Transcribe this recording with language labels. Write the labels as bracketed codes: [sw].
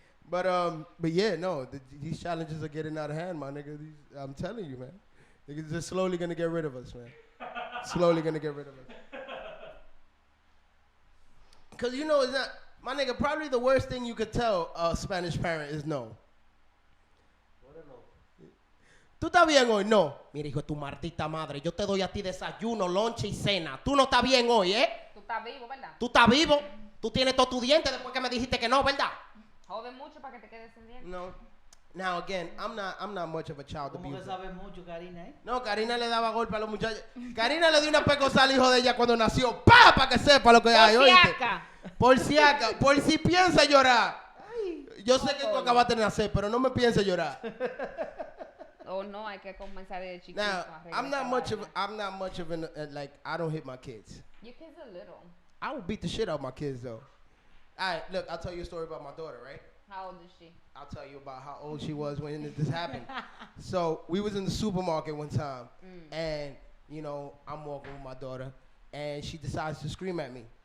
[en] But yeah, no, these challenges are getting out of hand, my nigga. I'm telling you, man. Niggas just slowly gonna get rid of us, man. Slowly gonna get rid of us. Cause you know it's not. My nigga, probably the worst thing you could tell a Spanish parent is no. [es] ¿Tú estás bien hoy? No. Mira, hijo de tu maldita madre, yo te doy a ti desayuno, lonche y cena. Tú no estás bien hoy, ¿eh? Tú estás vivo, ¿verdad? Tú estás vivo. Tú tienes todos tus dientes después que me dijiste que no, ¿verdad? Jode mucho para que te quedes sin dientes. No. [en] Now again, I'm not much of a child [es] ¿Cómo que [en] abuser. [es] sabe mucho, Karina, eh? No, Karina le daba golpe a los muchachos. Karina le dio una pecosal al hijo de ella cuando nació. ¡Pah! Para que sepa lo que hay, ¿oíste? Por si acá, por si piensa llorar. Yo sé que tú acabaste de nacer, pero no me pienses llorar. Oh no, hay que comenzar desde chiquito. [en] Now, I'm not much of an like, I don't hit my kids. Your kids are little. I would beat the shit out of my kids though. All right, look, I'll tell you a story about my daughter, right? How old is she? I'll tell you about how old she was when this happened. So we was in the supermarket one time, and you know, I'm walking with my daughter, and she decides to scream at me.